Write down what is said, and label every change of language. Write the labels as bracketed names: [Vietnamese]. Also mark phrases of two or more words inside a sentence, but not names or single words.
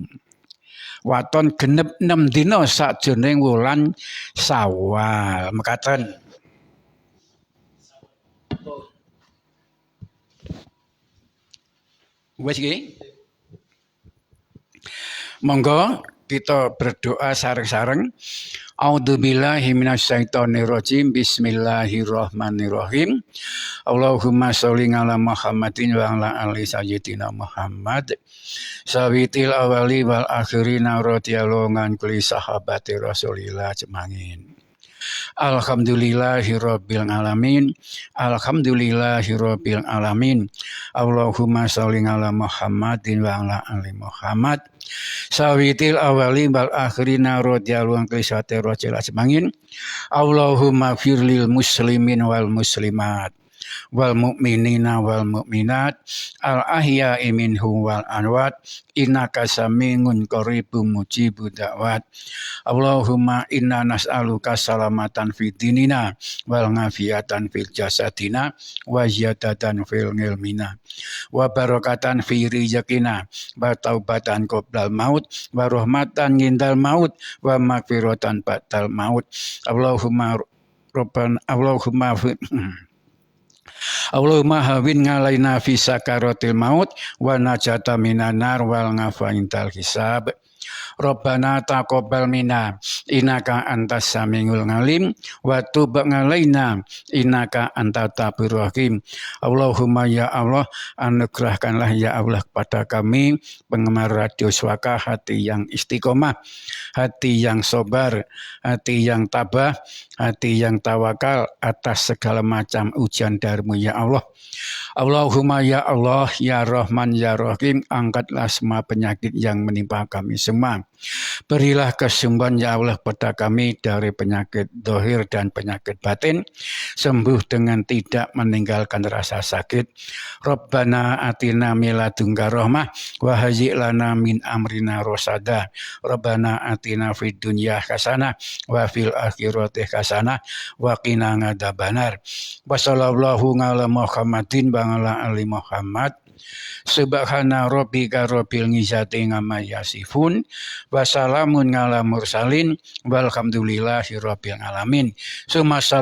[Javanese] Waton genep 6 dina sakjroning wulan Syawal. Mekaten. Wes iki. Monggo kita berdoa sareng-sareng. [Arabic] أعوذ بالله من الشيطان الرجيم. بسم الله الرحمن الرحيم اللهم صل على محمد وعلى آل سيدنا محمد. في الأولين والآخرين رضي الله عن كل صحابة رسول الله أجمعين. الحمد لله رب العالمين. الحمد لله رب العالمين اللهم صل على محمد وعلى آل محمد. في الأولين والآخرين رضي الله عن كل صحابة رسول الله أجمعين. اللهم اغفر للمسلمين والمسلمات والمؤمنين والمؤمنات الأحياء منهم والأموات إنك سميع قريب مجيب الدعوات. اللهم إنا نسألك سلامة في الدين وعافية في الجسد وزيادة في العلم وبركة في الرزق وتوبة قبل الموت ورحمة عند الموت ومغفرة بعد الموت. اللهم هون علينا في سكرات الموت والنجاة من النار والعفو عند الحساب. ربنا تقبل منا إنك أنت السميع العليم وتب علينا إنك أنت التواب الرحيم. اللهم يا الله, [Indonesian] anugerahkanlah [Arabic] يا الله [Indonesian] kepada kami penggemar Radio Swaka hati yang istiqomah, hati yang sabar, hati yang tabah, hati yang tawakal atas segala macam ujian darimu [Arabic] يا الله. اللهم يا الله يا رحمن يا رحيم, [Indonesian] angkatlah semua penyakit yang menimpa kami semua. Berilah kesembuhan [Arabic] يا الله [Indonesian] pada kami dari penyakit dohir dan penyakit batin. Sembuh dengan tidak meninggalkan rasa sakit. [Arabic] ربنا آتنا من لدنك رحمة وهيئ لنا من أمرنا رشدا. ربنا آتنا في الدنيا حسنة وفي الآخرة حسنة وقنا عذاب النار. وصلى الله على محمد وعلى آل محمد. سبحان ربك رب العزة عما يصفون وسلام على المرسلين والحمد لله رب العالمين.